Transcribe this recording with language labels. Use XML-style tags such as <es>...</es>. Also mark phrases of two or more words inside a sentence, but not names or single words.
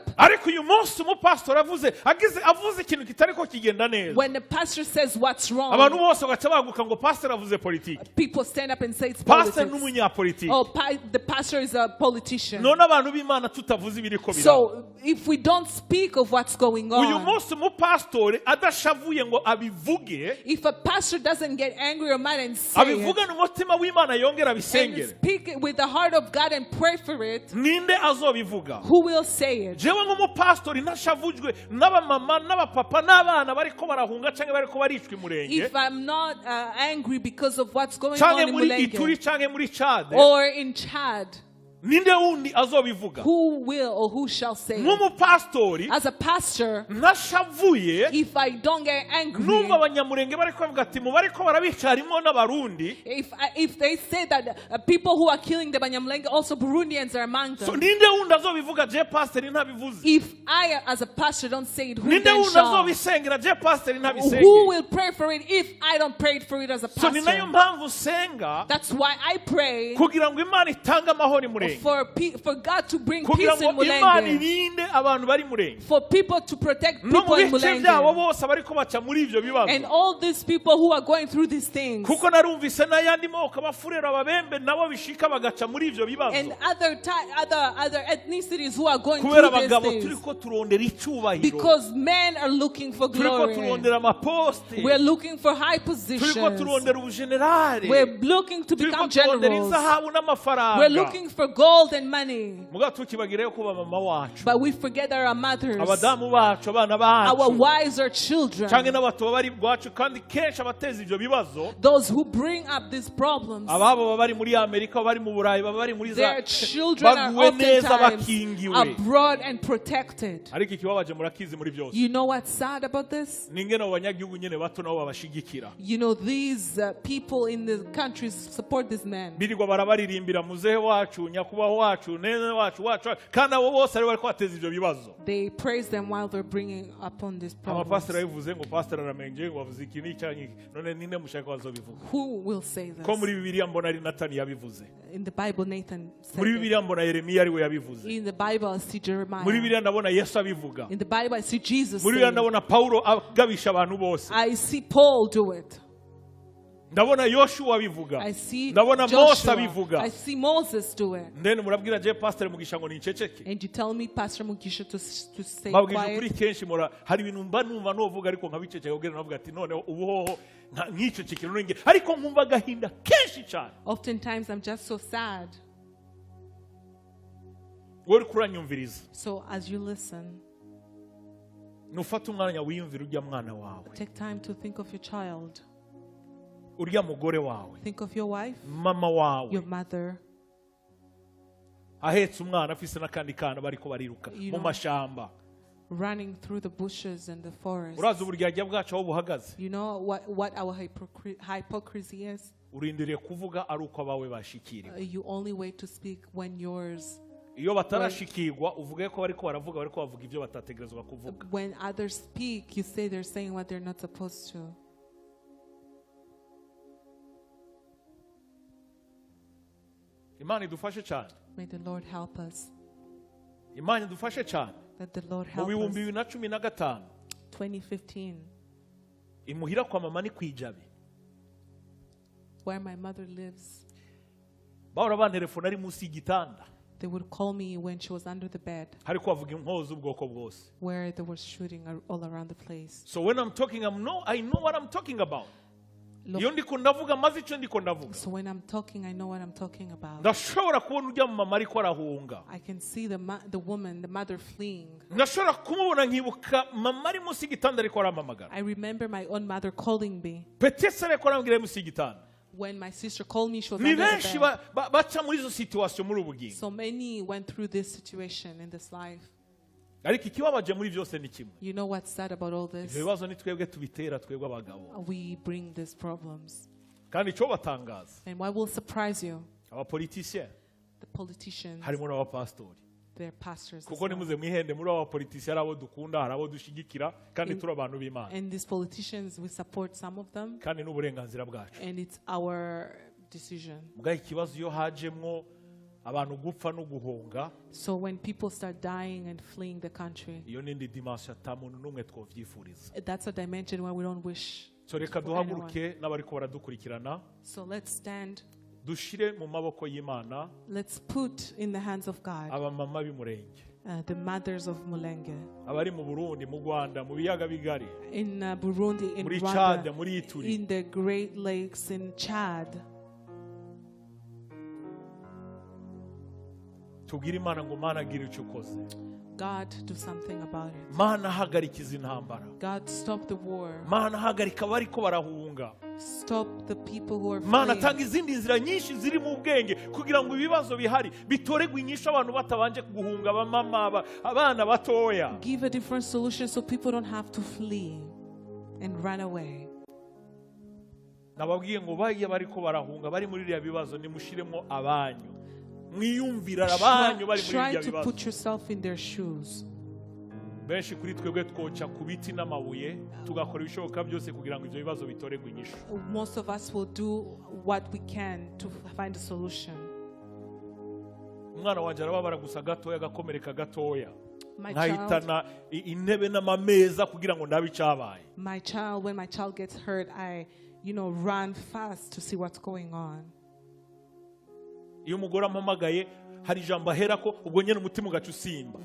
<rn>Ariko uyu munsi umupastor avuze ikintu kitariko kigenda neza,</rn> <en>When the pastor says what's</en> <rn>abantu</rn> <en>wrong,</en> <rn>bose bagaca baguka ngo pastor avuze politike,</rn> <en>people stand up and say it's pastor politics.</en> <rn>n'umunyapolitike.</rn> <en>Oh, the pastor is a politician.</en> <rn>None abantu b'Imana tutavuze ibiriko biraba,</rn> <en>So if we don't speak of what's going going</en> <rn>uyu</rn> <en>on.</en> <rn>munsi umupastori adashavuye ngo abivuge,</rn> <en>If a pastor doesn't get angry or mad and say</en> <rn>abivugana umutima w'Imana yongera</rn> <en>and</en> <rn>abisengere,</rn> <en>speak it with the heart of God and pray for it,</en> <rn>ninde azobivuga?</rn> <en>who will say it?</en> <rn>jewe nk'umupastori ntashavujwe n'abamama n'abapapa n'abana bariko barahunga canke bariko baricwa imurenge,</rn> <en>If I'm not angry because of what's going</en> <rn>canke</rn> <en>on in</en> <rn>muri Ituri Mulenge canke muri Chad,</rn> <en>or in Chad,</en> <rn>ninde wundi azobivuga?</rn> <en>who will or who shall say it?</en> <rn>Nk'umupastori</rn> <en>As a pastor,</en> <rn>ntashavuye</rn> <en>if I don't get angry,</en> <rn>numva abanyamurenge bariko bavuga ati mu bariko barabica harimwo n'abarundi,</rn> <en>if they say that people who are killing the Banyamulenge, also Burundians are among so them,</en> <rn>ninde wundi azobivuga? je pastori ntabivuze.</rn> <en>if I as a pastor don't say it, who</en> <rn>Ninde</rn> <en>then</en> <rn>wundi</rn> <en>shall?</en> <rn>azobisengera? je pastori</rn> <en>Who</en> <rn>ntabisengera.</rn> <en>will pray for it if I don't pray for it as a</en> <rn>So ni nayo</rn> <en>pastor?</en> <rn>mpamvu senga</rn> <en>That's why I pray</en> <rn>kugira ngo Imana itange amahoro imurenge,</rn> <en>for God to bring</en> <rn>kugira</rn> <en>peace in</en> <rn>ngo Imana Mulenge, irinde abantu bari murenge</rn> <en>for people to protect</en> <rn>no mu</rn> <en>people in bice byabo Mulenge,</en> <rn>bose bariko baca muri ivyo bibazo.</rn> <en>and all these people who are going through these things,</en> <rn>kuko narumvise n'ayandi moko abafurero ababembe nabo bishika bagaca muri ivyo bibazo,</rn> <en>and other ethnicities who are going</en> <rn>kubera</rn> <en>through these</en> <rn>abagabo</rn> <en>things,</en> <rn>turiko turondera icubahiro,</rn> <en>because men are looking for</en> <rn>turiko</rn> <en>glory.</en> <rn>turondera amaposte,</rn> <en>We're looking for high</en> <rn>turiko</rn> <en>positions.</en> <rn>turondera ubugenerale,</rn> <en>We're looking to</en> <rn>turiko</rn> <en>become</en> <rn>turondera</rn> <en>generals.</en> <rn>inzahabu n'amafaranga.</rn> <en>We're looking for gold and money.</en> <rn>Muga tukibagireyo kuba mama wacu,</rn> <en>But we forget our mothers,</en> <rn>abadamu bacu, abana</rn> <en>our</en> <rn>bacu,</rn> <en>wives, our</en> <rn>canke</rn> <en>children,</en> <rn>n'abato bari bwacu, kandi kenshi abateza ivyo bibazo</rn> <en>those who bring up these problems.</en> <rn>ababo baba bari muri Amerika, bari mu Burayi, baba bari muri za</rn> <en>Their children are</en> <rn>baguwe neza</rn> <en>oftentimes</en> <rn>bakingiwe.</rn> <en>abroad and protected.</en> <rn>ariko ikibabaje murakizi muri byose,</rn> <en>You know what's sad about this?</en> <rn>ningene abo banyagihugu nyene bato nabo babashigikira,</rn> <en>You know, these people in the countries support these men.</en> <rn>birirwa barabaririmbira muzehe wacu, nyakubaho wacu, nene wacu, kandi abo bose ari bariko bateza ivyo bibazo.</rn> <en>They praise them while they're bringing upon these</en> <rn>Amapasiteri</rn> <en>problems.</en> <rn>yabivuze ngo pasiteri aramenje ngo avuze iki n'icya nk'iki, none ninde mushaka bazobivuga?</rn> <en>Who will say</en> <rn>ko</rn> <en>this?</en> <rn>muri Bibiliya mbona ari Natani yabivuze,</rn> <en>In the Bible, Nathan said</en> <rn>muri</rn> <en>it.</en> <rn>Bibiliya mbona Yeremiya ari we yabivuze,</rn> <en>In the Bible, I see</en> <rn>muri</rn> <en>Jeremiah.</en> <rn>Bibiliya ndabona Yesu abivuga,</rn> <en>In the Bible, I see Jesus</en> <rn>muri</rn> <en>say</en> <rn>Bibiliya</rn> <en>it.</en> <rn>ndabona Pawulo agabisha abantu bose,</rn> <en>I see Paul do it.</en> <rn>ndabona Yoshua abivuga,</rn> <en>I see</en> <rn>ndabona Mose</rn> <en>Joshua.</en> <rn>abivuga.</rn> <en>I see Moses do it.</en> <rn>Ndene murabwira je pasiteri Mugisha ngo ninceceke?</rn> <en>And you tell me, Pastor Mugisha, to stay</en> <rn>Babwije ukuri</rn> <en>quiet.</en> <rn>kenshi mura hari ibintu mba numva novuga ariko nkabiceceka kugira navuga ati none ubuhoho nkicecekera none ariko nkumva gahinda kenshi cyane.</rn> <en>Oftentimes, I'm just so sad.</en> <rn>Wowe kuranyumviriza,</rn> <en>So as you listen,</en> <rn>nufata umwanya wiyumvira urya mwana wawe,</rn> <en>take time to think of your child.</en> <rn>urya mugore wawe,</rn> <en>Think of your wife,</en> <rn>mama wawe</rn> <en>your mother,</en> <rn>ahetse umwana afise n'akandi kana bariko bariruka</rn> <en>You</en> <rn>mu</rn> <en>know.</en> <rn>mashamba.</rn> <en>running through the bushes and the forest.</en> <rn>Urazi uburyarya bwacu aho buhagaze,</rn> <en>You know what our hypocrisy is?</en> <rn>urindiriye kuvuga ari uko abawe bashikiriwe.</rn> <en>You only wait to speak when yours.</en> <rn>Iyo batarashikirwa uvuge ko bariko baravuga bariko bavuga ibyo batategerezwa kuvuga.</rn> <en>When others speak, you say they're saying what they're not supposed to.</en> <rn>Imana idufashe cyane,</rn> <en>May the Lord help us.</en> <rn>Imana idufashe cyane.</rn> <en>Let the Lord</en> <rn>Mu</rn> <en>help</en> <rn>bihumbi</rn> <en>us.</en> <rn>bibiri na cumi na gatanu 2015, imuhira kwa mama ni kwijabe,</rn> <en>where my mother lives,</en> <rn>bahora bantelefona ari munsi y'igitanda,</rn> <en>they would call me when she was under the bed,</en> <rn>hariko bavuga inkozi ubwoko bwose.</rn> <en>where they were shooting all around the place. So when I'm talking, I know what I'm talking about. Look,</en> <rn>Iyo ndiko ndavuga maze icyo ndiko ndavuga,</rn> <en>so when I'm talking, I know what I'm talking about.</en> <rn>ndashobora kubona urya mama ariko arahunga,</rn> <en>I can see the woman, the mother fleeing.</en> <rn>ndashobora kumubona nkibuka mama ari munsi y'igitanda ariko aramamagara,</rn> <en>I remember my own mother calling me.</en> <rn>petese ariko arambwira ari munsi y'igitanda.</rn> <en>When my sister called me, she was</en> <rn>Ni</rn> <en>under the</en> <rn>benshi</rn> <en>bed.</en> <rn>baca muri izo situation muri ubu bugingo,</rn> <en>So many went through this situation in this life.</en> <rn>ariko ikibabaje muri byose ni kimwe,</rn> <en>You know what's sad about all this?</en> <rn>ibyo bibazo ni twebwe tubitera, twebwe abagabo.</rn> <en>We bring these problems.</en> <rn>Kandi icyo batangaza</rn> <en>And what will surprise you?</en> <rn>abapolitisiye</rn> <en>The politicians,</en> <rn>harimo n'abapasitori,</rn> <en>their pastors. as</en> <rn>kuko</rn> <en>well.</en> <rn>nimuze mwihende muri abo bapolitisiye hari abo dukunda, hari abo dushigikira, kandi turi abantu b'Imana,</rn> <en>And these politicians, we support some of them,</en> <rn>kandi n'uburenganzira bwacu.</rn> <en>and it's our decision.</en> <rn>Mbwa ikibazo iyo hajemwo abantu gupfa no guhunga,</rn> <en>So when people start dying and fleeing the country,</en> <rn>iyo n'indi dimanche ata muntu n'umwe twovyifuriza.</rn> <en>that's a dimension where we don't wish.</en> <rn>So reka duhaguruke n'abariko baradukurikirana,</rn> <en>So let's stand.</en> <rn>dushire mu maboko y'Imana</rn> <en>Let's put in the hands of God</en> <rn>abamama b'imurenge,</rn> <en>the mothers of Mulenge.</en> <rn>Abari mu Burundi, mu Rwanda, mu biyaga bigari.</rn> <en>In Burundi, in Rwaba, in the Great Lakes, in Chad.</en> <rn>Tubwire Imana ngo Mana gira icyo ukoze.</rn> <en>God, do something about it.</en> <rn>Mana hagarikiza intambara.</rn> <en>God, stop the war.</en> <rn>Mana hagarika abari ko barahunga.</rn> <en>Stop the people who are fleeing.</en> <rn>Mana tanga izindi nzira nyinshi ziri mu bwenge kugira ngo ibibazo bihari bitoregwe inyisho abantu batabanje guhunga abamama abana batoya.</rn> <en>Give a different solution so people don't have to flee and run away.</en> <rn>Nababwiye ngo baye bari ko barahunga bari muri iriya bibazo nimushiremo abanyu. Mwiyumvira abanyu bari muri iriya bibazo.</rn> <en>Try to put yourself in their shoes.</en> <rn>Benshi kuri twebwe twoca ku biti n'amabuye tugakora ibishoboka byose kugira ngo ibyo bibazo bitoregwe inyisho.</rn> <en>Most of us will do what we can to find a solution.</en> <rn>Umwana wanje arababara gusa gatoya gakomereka gatoya. Nkahitana intebe n'amameza kugira ngo ndabe icyabaye.</rn> <en>When my child gets hurt, I run fast to see what's going on.</en> <rn>Iyo umugore ampamagaye hari ijambo aherako ubwo nyene umutima ugaca usimba.</rn>